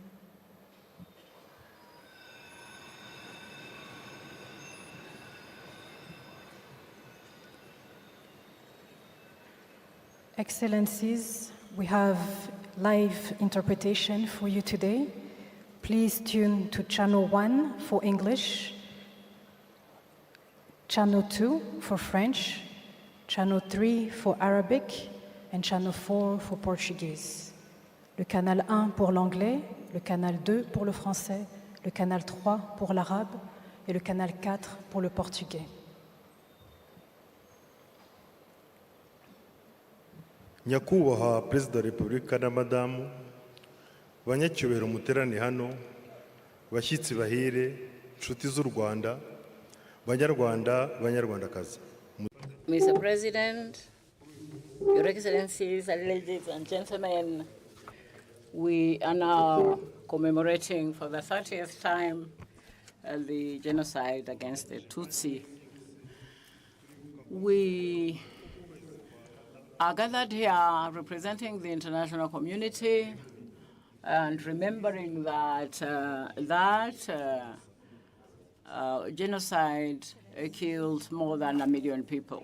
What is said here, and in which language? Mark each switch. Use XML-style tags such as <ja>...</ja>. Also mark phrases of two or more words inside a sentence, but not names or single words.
<en>Excellencies, we have live interpretation for you today. Please tune to channel 1 for English, channel 2 for French, channel 3 for Arabic, and channel 4 for Portuguese.</en> <fr>Le canal 1 pour l'anglais, le canal 2 pour le français, le canal 3 pour l'arabe et le canal 4 pour le portugais.</fr> <rw>Nyakubahwa Perezida wa Repubulika na Madamu, banyacyubahiro muterane hano, bashyitsi bahire, nshuti z'u Rwanda, Banyarwanda, Banyarwandakazi.</rw> <en>Mr. President, Your Excellencies, ladies and gentlemen, we are now commemorating for the 30th time the genocide against the Tutsi. We are gathered here representing the international community and remembering that genocide killed more than 1 million people.</en>